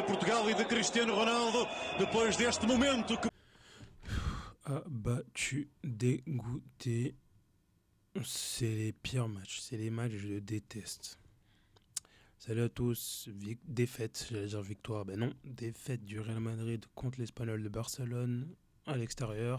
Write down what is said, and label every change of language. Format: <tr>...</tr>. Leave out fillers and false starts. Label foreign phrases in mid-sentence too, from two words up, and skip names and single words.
<pt>Portugal e de Cristiano Ronaldo depois deste momento que</pt> <fr>Abattu, dégoûté. C'est les pires matchs. C'est les matchs que je déteste. Salut à tous. Défaite, j'allais dire victoire. Ben non, défaite du Real Madrid contre l'Espagnol de Barcelone à l'extérieur.</fr>